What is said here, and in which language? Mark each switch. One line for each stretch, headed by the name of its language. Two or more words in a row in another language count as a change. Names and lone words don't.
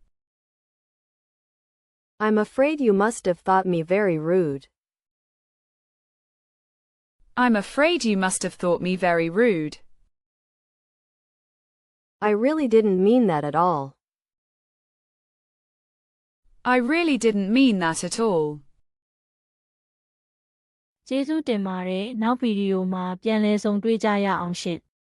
English: I'm afraid you must have thought me very rude. I'm afraid you must have thought me very rude. I really didn't mean that at all. I really didn't mean that at all.
Burmese: ကျေးဇူးတင်ပါတယ်နောက်ဗီဒီယိုမှာပြန်လည်ဆုံတွေ့ကြရအောင်ရှင်